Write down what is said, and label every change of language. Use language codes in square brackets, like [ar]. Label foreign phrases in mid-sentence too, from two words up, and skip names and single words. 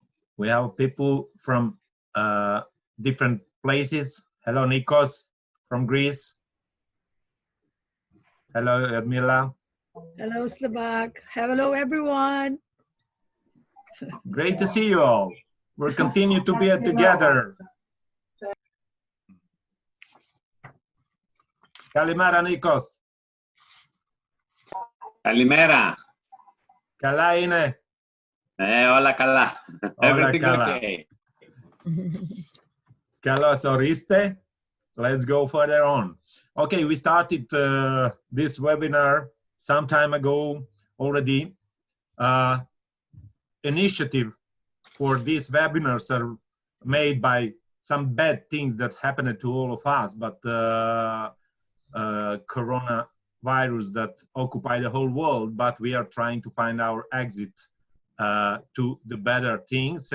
[en] We have people from different places. Hello, Nikos from Greece. Hello, Edmila. Hello, Slovak. Hello, everyone. Great to see you all. We'll continue to be together. [el] Kalimera, Nikos. Kalimera. Καλά είναι. Όλα καλά. Όλα [en] Everything [el] καλά. [en] okay. [el] Καλώς ορίστε. [en] Let's go further on. Okay, we started this webinar some time ago already. Initiative for these webinars are made by some bad things that happened to all of us, but coronavirus that occupy the whole world, but we are trying to find our exit to the better things.